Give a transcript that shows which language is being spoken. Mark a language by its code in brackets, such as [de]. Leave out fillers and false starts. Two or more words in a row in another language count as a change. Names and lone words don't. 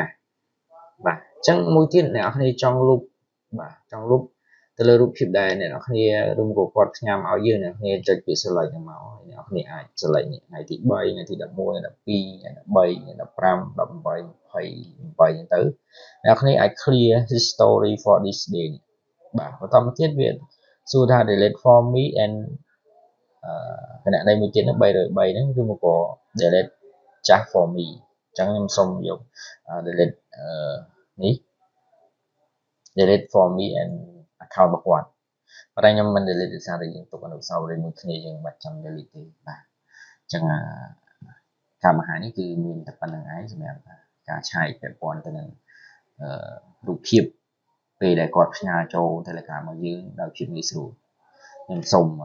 [km] សបាទអញ្ចឹងមួយទៀតអ្នកនរគ្នាចង់លុបបាទចង់លុបទៅលើរូបភាពដែលអ្នកនរគ្នាឬក៏គាត់ផ្ញើមកឲ្យយើងអ្នកនរគ្នាចុចពាក្យ select ហ្នឹងមកអ្នកនរ គ្នាអាច select ថ្ងៃទី3ថ្ងៃទី11 12ថ្ងៃ13ថ្ងៃ15 18 28អញ្ចឹងទៅអ្នកនរគ្នាអាច [en] clear history for this day [km] បាទបន្ត មកទៀតវាសួរថា [en] delete for me and [km] គណនីមួយទៀតហ្នឹង303ហ្នឹងគឺមកក៏ [en] delete just for me [km] អញ្ចឹង ខ្ញុំសូមយក delete នេះ [en] delete for me and account [km] របស់គាត់ប៉ុន្តែខ្ញុំមិន delete ដោយសារតែយើងទុកអនុស្សាវរីយ៍មួយគ្នាយើងមិនបាច់ចាំ delete ទេបាទអញ្ចឹងការបង្ហាញនេះគឺមានតែប៉ុណ្្នឹងឯងសម្រាប់ការឆែកពាក់ព័ន្ធទៅនឹងរូបភាពពេលដែលគាត់ផ្ញើចូល Telegram មកយើងដោយភាពងាយស្រួលខ្ញុំសូម